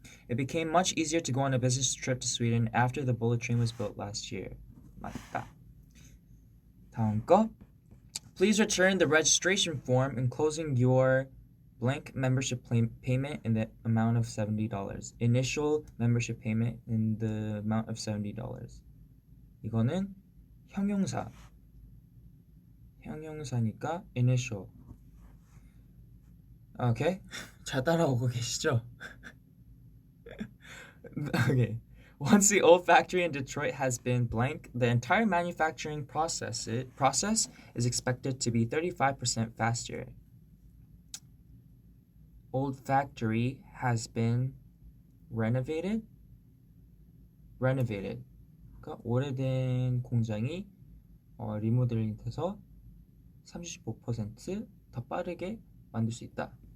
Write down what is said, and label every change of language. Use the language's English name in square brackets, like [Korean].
[English] It became much easier to go on a business trip to Sweden after the bullet train was built last year. [Korean] 맞다. 다음 거. [English] Please return the registration form enclosing your blank membership payment in the amount of $70. Initial membership payment in the amount of $70. [Korean] 이거는 형용사니까 initial. Okay. 잘 따라오고 계시죠? [English] Okay. Once the old factory in Detroit has been blank, the entire manufacturing process is expected to be 35% faster. Old factory has been renovated. [Korean] 그러니까 오래된 공장이 리모델링 돼서 35% 더 빠르게 만들 수 있다.